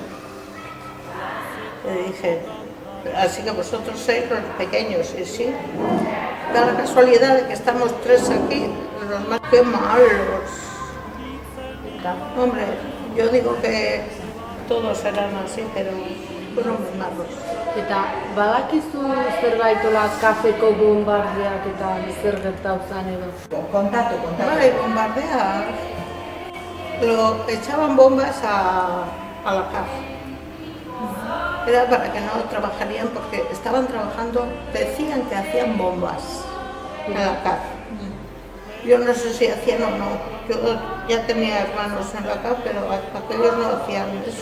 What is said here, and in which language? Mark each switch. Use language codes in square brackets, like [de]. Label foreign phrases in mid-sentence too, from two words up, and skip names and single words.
[es] Le dije, así que vosotros sois los pequeños, y sí. Da la casualidad de que estamos tres aquí, los más que malos. Hombre, yo digo que todos eran así, pero fueron muy malos. [eu] Eta badakizu zerbait ola kafeko bombardeak eta zer gertau zen edo? [es] Contacto. Vale, bombardear. Lo echaban bombas a la CAF. Era para que no trabajarían porque estaban trabajando, decían que hacían bombas en la CAF. Yo no sé si hacían o no, yo ya tenía hermanos en la CAF, pero aquellos no hacían eso.